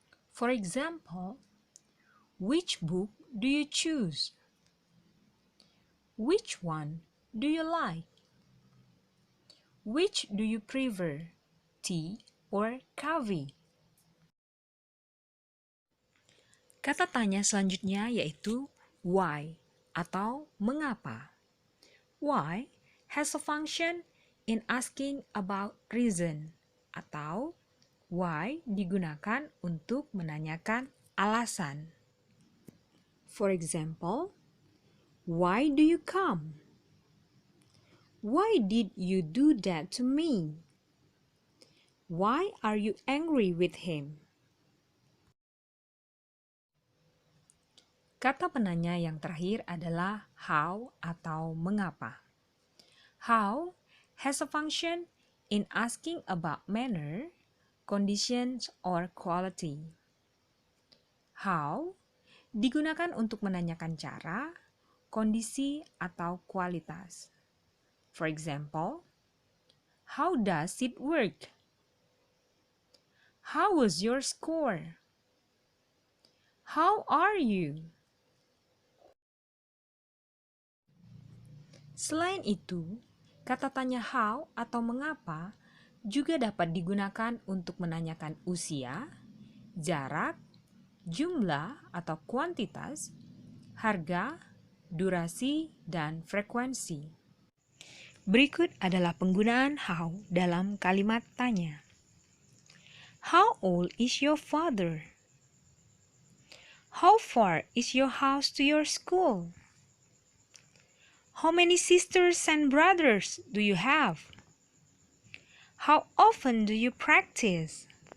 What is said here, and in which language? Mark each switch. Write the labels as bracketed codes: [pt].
[en] For example, which book do you choose? Which one do you like? Which do you prefer, tea or coffee? [id] Kata tanya selanjutnya yaitu why atau mengapa. [en] Why has a function in asking about reason, [id] atau why digunakan untuk menanyakan alasan. [en] For example, why do you come? Why did you do that to me? Why are you angry with him? [id] Kata penanya yang terakhir adalah how atau mengapa. [en] How has a function in asking about manner, conditions, or quality. [id] How digunakan untuk menanyakan cara, kondisi, atau kualitas. [en] For example, how does it work? How was your score? How are you? [id] Selain itu, kata tanya how atau mengapa juga dapat digunakan untuk menanyakan usia, jarak, jumlah atau kuantitas, harga, durasi, dan frekuensi. Berikut adalah penggunaan how dalam kalimat tanya. [en] How old is your father? How far is your house to your school? How many sisters and brothers do you have? How often do you practice?